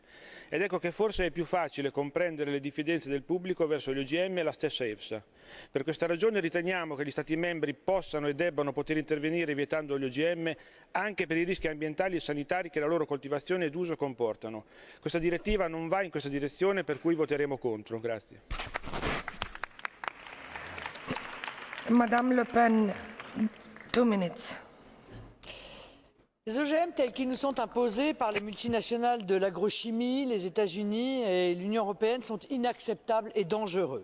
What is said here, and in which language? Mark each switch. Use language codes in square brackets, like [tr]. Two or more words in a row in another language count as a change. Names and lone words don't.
[it] Ed ecco che forse è più facile comprendere le diffidenze del pubblico verso gli OGM e la stessa EFSA. Per questa ragione riteniamo che gli Stati membri possano e debbano poter intervenire vietando gli OGM anche per i rischi ambientali e sanitari che la loro coltivazione ed uso comportano. Questa direttiva non va in questa direzione, per cui voteremo contro. Grazie. [fr] Madame Le Pen, 2 minutes. Les OGM tels qu'ils nous sont imposés par les multinationales de l'agrochimie, les États-Unis et l'Union européenne sont inacceptables et dangereux.